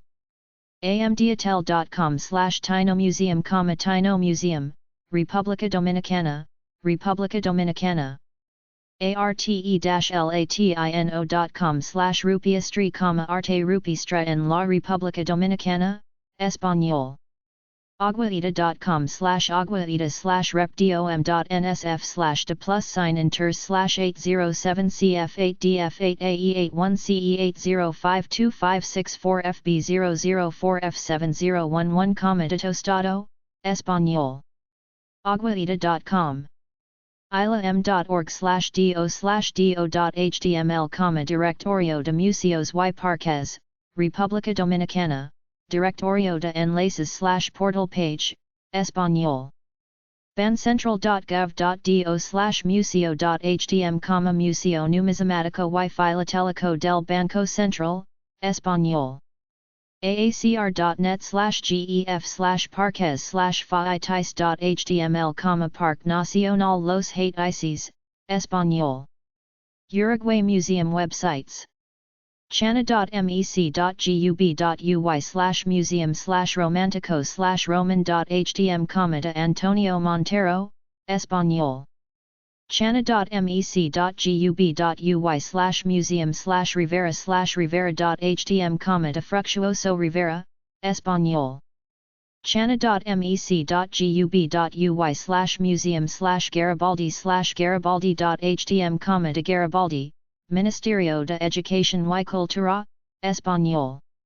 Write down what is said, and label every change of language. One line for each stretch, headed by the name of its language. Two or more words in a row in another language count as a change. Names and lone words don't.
Spanish: amdiatel.com/Taino Museum, Taino Museum, República Dominicana, República Dominicana. arte-latino.com/Rupiestri, Arte Rupistra en la República Dominicana, español. aguaita.com/aguaita/rep.dom.nsf/de+sign-inter/807CF8DF8AE81704F B004F7011, Ditostado, español. ilam.org/do/do.html, Directorio de Museos y Parques, República Dominicana, Directorio de Enlaces/
English: portal page,
Spanish: español. bancentral.gov.do/museo.htm, Museo Numismático y Filatélico del Banco Central, español. aacr.net/gef/parques/faitis.html, Parque Nacional Los Haitises, español.
English: Uruguay Museum websites.
Spanish: chana.mec.gub.uy/museum/romantico/roman.htm, de Antonio Montero, español. chana.mec.gub.uy/museum/rivera/rivera.htm, de Fructuoso Rivera, español. chana.mec.gub.uy/museum/garibaldi/garibaldi.htm, de Garibaldi, Ministerio de Educación y Cultura, español.